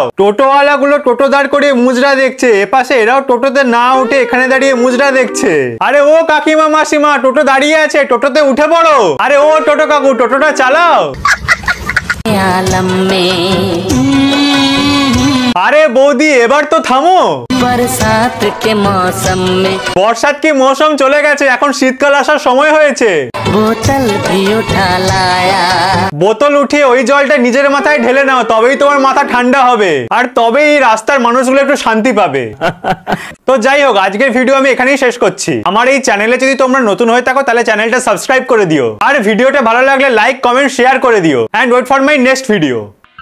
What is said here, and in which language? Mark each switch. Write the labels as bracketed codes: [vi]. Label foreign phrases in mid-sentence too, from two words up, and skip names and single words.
[bn] টোটোওয়ালা গুলো টোটো দাঁড় করিয়ে মুজরা দেখছে, এপাশে এরাও টোটোতে না উঠে এখানে দাঁড়িয়ে মুজরা দেখছে। আরে ও কাকিমা মাসিমা, টোটো দাঁড়িয়ে আছে, টোটোতে উঠে পড়ো। আরে ও টোটো কাকু, টোটোটা চালাও। আরে বৌদি, এবার তো থামো। [hi] बरसात के मौसम में बरसात की मौसम [bn] চলে গেছে, এখন শীতকাল আসার সময় হয়েছে। [hi] बोतल भी उठा लाया। [bn] বোতল উঠিয়ে ওই জলটা নিজের মাথায় ঢেলে নাও, তবেই তোমার মাথা ঠান্ডা হবে, আর তবেই এই রাস্তার মানুষগুলো একটু শান্তি পাবে। তো যাই হোক, আজকের ভিডিও আমি এখানেই শেষ করছি। আমার এই চ্যানেলে যদি তোমরা নতুন হয়ে থাকো তাহলে চ্যানেলটা সাবস্ক্রাইব করে দিও, আর ভিডিওটা ভালো লাগলে [en] like comment share [bn] করে দিও, [en] and wait for my next video.